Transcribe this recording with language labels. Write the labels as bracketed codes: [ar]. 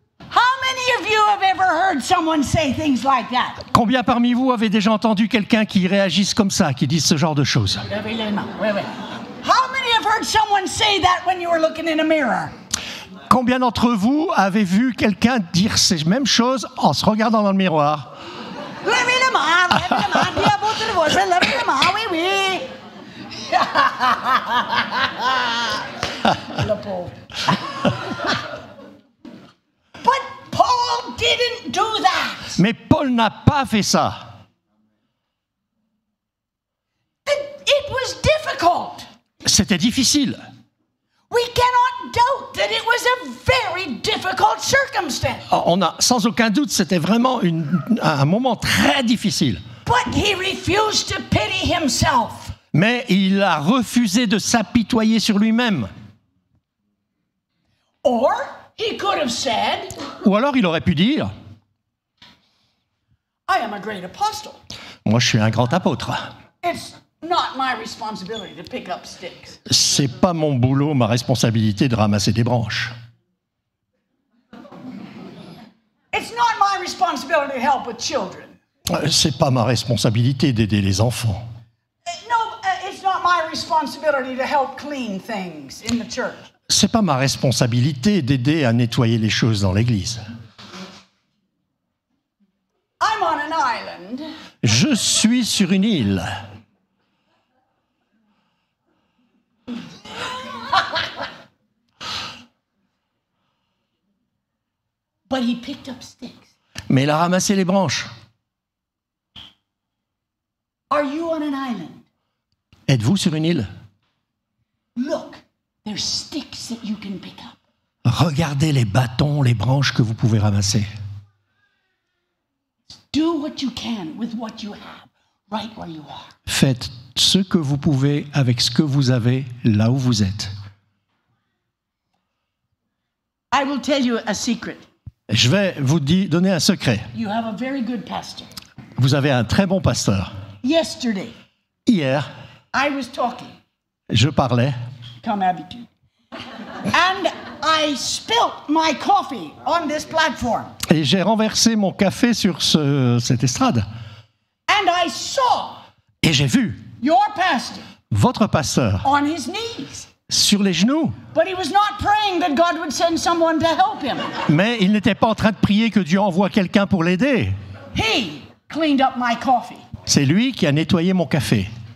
[en] How many of you have ever heard someone say things like that? [fr] Combien parmi vous avez déjà entendu quelqu'un qui réagisse comme ça, qui dise ce genre de choses? Levez les mains. Oui, oui. [en] How many have heard someone say that when you were looking in a mirror? [fr] Combien d'entre vous avez vu quelqu'un dire ces mêmes choses en se regardant dans le miroir? Levez les mains, levez les mains, dis à votre voix, levez les mains, oui, oui. Le pauvre. [en] But Paul didn't do that. [fr] Mais Paul n'a pas fait ça. [en] It was difficult. [fr] C'était difficile. [en] We cannot doubt that it was a very difficult circumstance. [fr] On a, sans aucun doute, c'était vraiment un moment très difficile. [en] But he refused to pity himself. [fr] Mais il a refusé de s'apitoyer sur lui-même. [en] Or he could have said, [fr] Ou alors il aurait pu dire, [en] I am a great apostle. [fr] moi je suis un grand apôtre. [en] It's not my responsibility to pick up sticks. [fr] C'est pas mon boulot, ma responsabilité de ramasser des branches. [en] It's not my responsibility to help with children. [fr] C'est pas ma responsabilité d'aider les enfants. [en] It's not my responsibility to help clean things in the church. [fr] C'est pas ma responsabilité d'aider à nettoyer les choses dans l'église. [en] I'm on an island. [fr] Je suis sur une île. [en] But he picked up sticks. [fr] Mais il a ramassé les branches. [en] Are you on an island? [fr] Êtes-vous sur une île? [en] Look, there's sticks that you can pick up. [fr] Regardez les bâtons, les branches que vous pouvez ramasser. [en] Do what you can with what you have, right where you are. [fr] Faites ce que vous pouvez avec ce que vous avez là où vous êtes. [en] I will tell you a secret. [fr] Je vais vous donner un secret. [en] You have a very good pastor. [fr] Vous avez un très bon pasteur. [en] Yesterday, [fr] Hier, [en] I was talking, [fr] je parlais comme habitude, [en] and I spilt my coffee on this platform. [fr] et j'ai renversé mon café sur cette estrade. [en] And I saw [fr] Et j'ai vu [en] your pastor [fr] votre pasteur [en] on his knees. [fr] sur les genoux. [en] But he was not praying that God would send someone to help him. [fr] Mais il n'était pas en train de prier que Dieu envoie quelqu'un pour l'aider. [en] He cleaned up my coffee. [fr] C'est lui qui a nettoyé mon café.